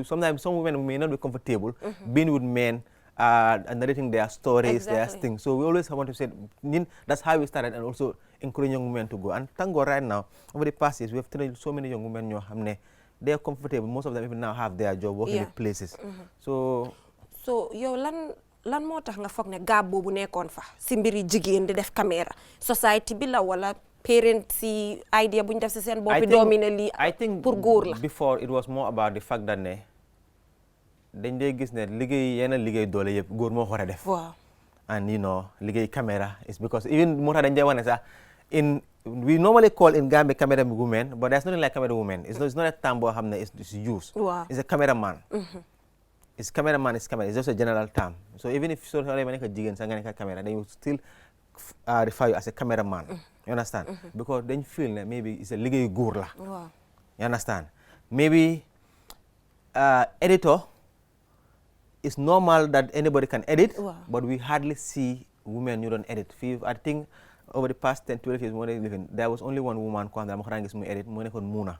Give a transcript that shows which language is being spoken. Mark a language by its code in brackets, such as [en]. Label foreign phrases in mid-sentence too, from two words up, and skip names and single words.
[en] Sometimes some women may not be comfortable being with men and narrating their stories, their things. So we always want to say that's how we started, and also encourage young women to go. And thank God right now, over the past years, we have trained so many young women they are comfortable. Most of them even now have their job working in places. So [wo] yow lan moo tax nga foog ne gaab boobu nekkoon fa si mbiri jigéen di def caméra society bi la wala parents si idea bu ñu def si seen boppi doomi ne lii pour góor la. [en] Before it was more about the fact that [wo] dañ dee gis ne liggéey doole yëpp góor moo war a def. [en] Waaw. And liggéey caméra is because even [wo] moo tax dañ dee wane sax [en] we normally call in Gambia camera women, but there's nothing like camera women. It's not a term [wo] boo xam ne [en] it's used. Wow. It's a cameraman. It's cameraman, it's just a general term. So even if you make a [wo] jigéen sax nga nekk [en] camera, they will still refer you as a cameraman. You understand? Because then you feel that maybe it's a [wo] liggéey góor la. [en] Wow. You understand? Maybe editor, it's normal that anybody can edit, but we hardly see women who don't edit. I think over the past 10-12 years, there was only one woman who edit, Muna.